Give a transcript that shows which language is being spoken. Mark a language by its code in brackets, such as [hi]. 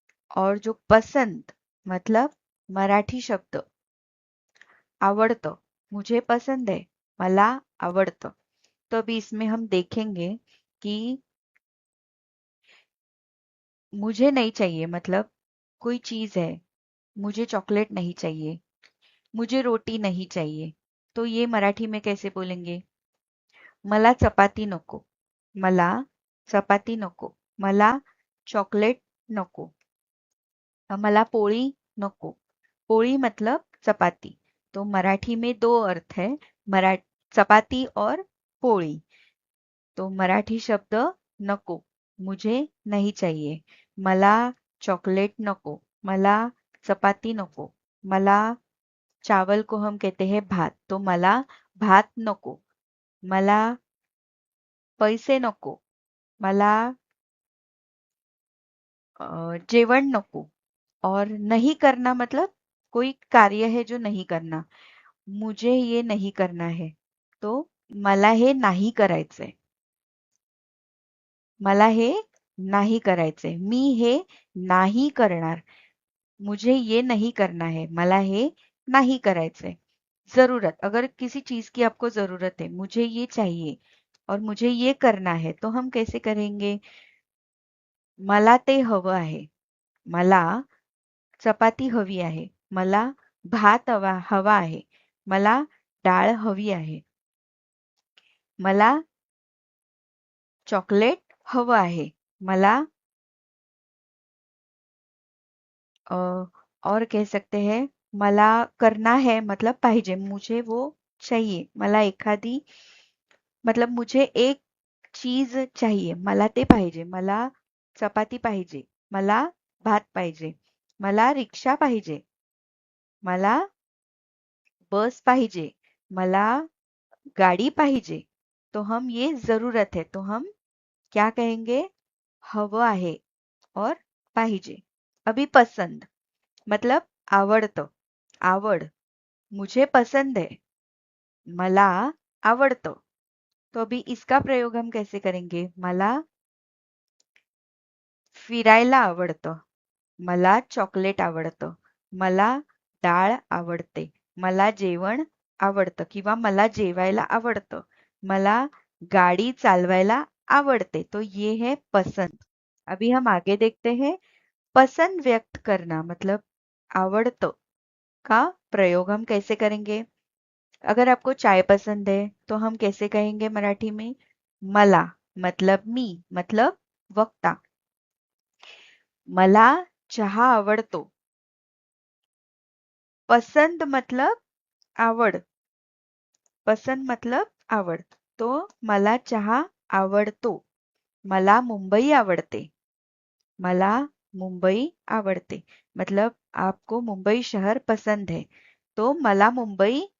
[hi] और जो पसंद मतलब मराठी शब्द आवडतं, मुझे पसंद है, [mr] मला आवडतं। [hi] तो अभी इसमें हम देखेंगे कि मुझे नहीं चाहिए मतलब कोई चीज है, मुझे चॉकलेट नहीं चाहिए, मुझे रोटी नहीं चाहिए, तो ये मराठी में कैसे बोलेंगे? [mr] मला चपाती नको, मला चपाती नको, मला चॉकलेट नको, मला पोळी नको। [hi] पोळी मतलब चपाती। तो मराठी में दो अर्थ है, मरा चपाती और पोळी। तो मराठी शब्द नको, मुझे नहीं चाहिए, [mr] मला चॉकलेट नको, मला चपाती नको, [hi] मला चावल को हम कहते हैं भात, तो [mr] मला भात नको, मला पैसे नको, मला जेवण नको। [hi] और नहीं करना मतलब कोई कार्य है जो नहीं करना, मुझे ये नहीं करना है, तो [mr] मला हे नाही करायचंय, मला हे नाही करायचंय, मी हे नाही करणार, [hi] मुझे ये नहीं करना है, [mr] मला हे नहीं करायचंय। [hi] जरूरत, अगर किसी चीज की आपको जरूरत है, मुझे ये चाहिए और मुझे ये करना है, तो हम कैसे करेंगे? [mr] मला ते हवं आहे, मला चपाती हवी आहे, मला भात हवा आहे, मला डाळ हवी आहे, मला चॉकलेट हवं आहे, मला [hi] अ, और कह सकते हैं मला करना है मतलब पाहिजे, मुझे वो चाहिए, मला एखादी मतलब मुझे एक चीज चाहिए, [mr] मला ते पाहिजे, मला चपाती पाहिजे, मला भात पाहिजे, मला रिक्षा पाहिजे, मला बस पाहिजे, मला गाड़ी पाहिजे। [hi] तो हम ये जरूरत है, तो हम क्या कहेंगे? हवं आहे और पाहिजे। अभी पसंद मतलब आवडतं, आवड, मुझे पसंद है, [mr] मला आवडतं। [hi] तो अभी इसका प्रयोग हम कैसे करेंगे? [mr] मला फिरायला आवडतं, मला चॉकलेट आवडतं, मला डाळ आवडते, मला जेवण आवडतं किंवा मला जेवायला आवडतं, मला गाड़ी चालवायला आवडते। [hi] तो ये है पसंद। अभी हम आगे देखते हैं पसंद व्यक्त करना मतलब आवडतं का प्रयोग हम कैसे करेंगे? अगर आपको चाय पसंद है तो हम कैसे कहेंगे मराठी में? [mr] मला मतलब मी मतलब वक्ता, मला चहा आवडतो। [hi] पसंद मतलब आवड, पसंद मतलब आवड। [mr] तो मला चहा आवडतो, मला मुंबई आवडते, मला मुंबई आवडते। [hi] मतलब आपको मुंबई शहर पसंद है, तो [mr] मला मुंबई